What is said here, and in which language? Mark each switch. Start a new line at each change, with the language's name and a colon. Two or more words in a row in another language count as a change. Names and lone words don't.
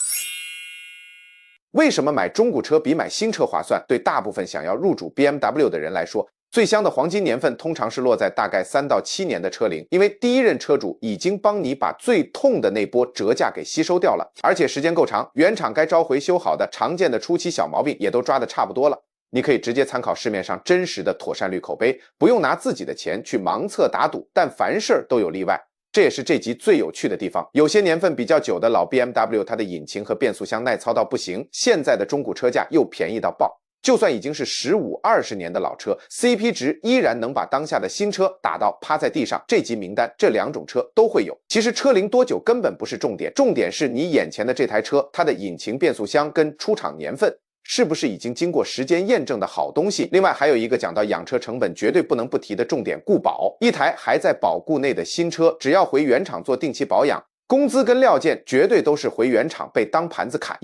Chinese: 為什麼買中古車比買新車划算？對大部分想要入主 BMW 的人來說，最香的黃金年份通常是落在大概3到7年的車齡，因為第一任車主已經幫你把最痛的那波折價給吸收掉了，而且時間夠長，原廠該召回修好的常見的初期小毛病也都抓得差不多了。你可以直接參考市面上真實的妥善率口碑，不用拿自己的錢去盲測打賭，但凡事都有例外。這也是這集最有趣的地方。有些年份比較久的老 BMW， 它的引擎和變速箱耐操到不行，現在的中古車價又便宜到爆。就算已經是15、20年的老車 ，CP 值依然能把當下的新車打到趴在地上。這集名單這2種車都會有。其實車齡多久根本不是重點，重點是你眼前的這台車，它的引擎、變速箱跟出廠年份。是不是已經經過時間驗證的好東西？另外還有一個講到養車成本絕對不能不提的重點，固保。一台還在保固內的新車，只要回原廠做定期保養，工資跟料件絕對都是回原廠被當盤子砍。